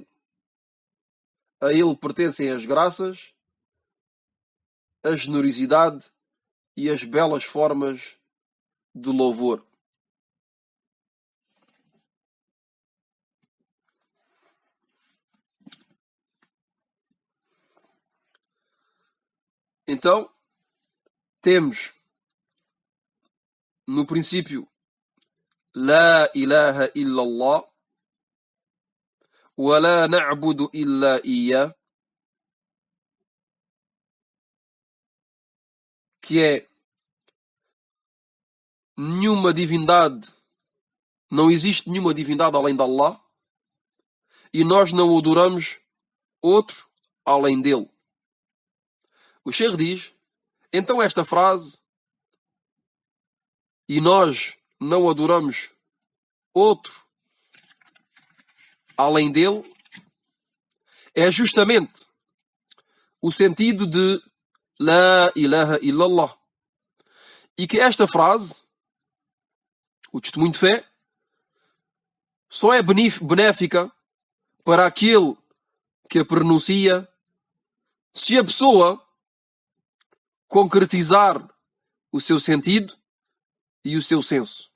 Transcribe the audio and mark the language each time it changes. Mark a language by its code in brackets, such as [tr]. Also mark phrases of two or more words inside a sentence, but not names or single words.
[pt] A ele pertencem as graças, a generosidade e as belas formas de louvor. Então, temos no princípio [ar] لا إله إلا الله ولا نعبد إلا إياه, [pt] que é nenhuma divindade, não existe nenhuma divindade além de Allah e nós não adoramos outro além dele. O Sheikh diz, então esta frase, e nós não adoramos outro além dele, é justamente o sentido de [ar] لا إله إلا الله. [pt] E que esta frase, o testemunho de fé, só é benéfica para aquele que a pronuncia se a pessoa concretizar o seu sentido e o seu senso.